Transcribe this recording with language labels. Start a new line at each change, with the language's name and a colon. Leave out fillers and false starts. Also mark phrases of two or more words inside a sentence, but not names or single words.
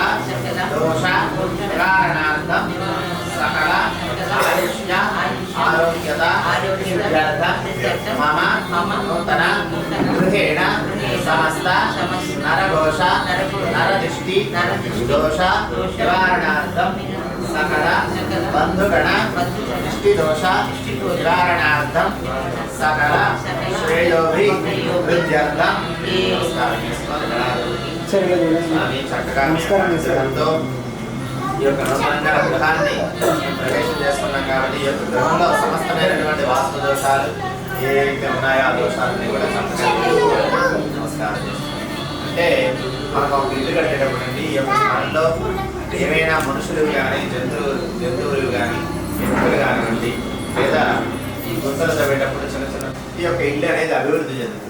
Sanskrit: दोष निवारणार्थं सकल आयुष्य आरोग्यता सिद्ध्यर्थं मम नूतन गृहेण समस्त नरघोष नरदिष्टि दोष निवारणार्थं सकल बंधुगण दिष्टिदोष निवारणार्थं सकल श्रेयोभिवृद्ध्यर्थं
Telugu: नमस्कारं ఈ యొక్క నూతనంగా గృహాన్ని ప్రవేశం చేసుకున్నాం కాబట్టి ఈ యొక్క గృహంలో సమస్తమైనటువంటి వాస్తు దోషాలు ఏవైతే ఉన్నాయో ఆ దోషాలన్నీ కూడా నమస్కారం చేస్తున్నాం. అంటే మనకు ఒక ఇల్లు కట్టేటప్పుడు అండి ఈ యొక్క స్థలంలో ఏమైనా మనుషులు కానీ జంతువులు కానీ వ్యక్తులు కానివ్వండి లేదా ఈ గుంతలు తవ్వేటప్పుడు చిన్న చిన్న ఈ యొక్క ఇల్లు అనేది అభివృద్ధి చెందుతుంది.